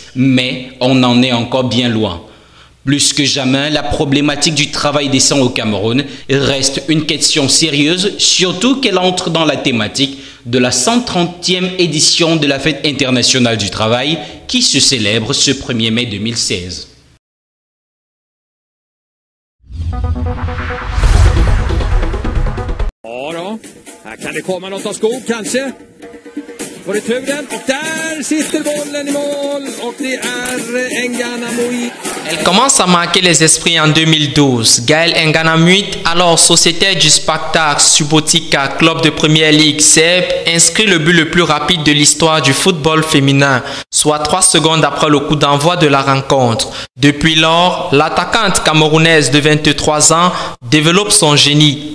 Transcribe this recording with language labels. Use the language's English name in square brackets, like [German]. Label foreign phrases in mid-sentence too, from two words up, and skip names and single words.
[French] Mais on en est encore bien loin. Plus que jamais, la problématique du travail décent au Cameroun reste une question sérieuse, surtout qu'elle entre dans la thématique de la 130e édition de la Fête internationale du travail qui se célèbre ce 1er mai 2016. [Swedish] Ja då, här kan det komma något av skog kanske. Får det turen och där sitter bollen i mål och det är Ngana Muit. [French] Elle commence à marquer les esprits en 2012. Gaël Ngana Muit, alors sociétaire du Spartak Subotica, club de première ligue serbe, inscrit le but le plus rapide de l'histoire du football féminin, soit 3 secondes après le coup d'envoi de la rencontre. Depuis lors, l'attaquante camerounaise de 23 ans développe son génie.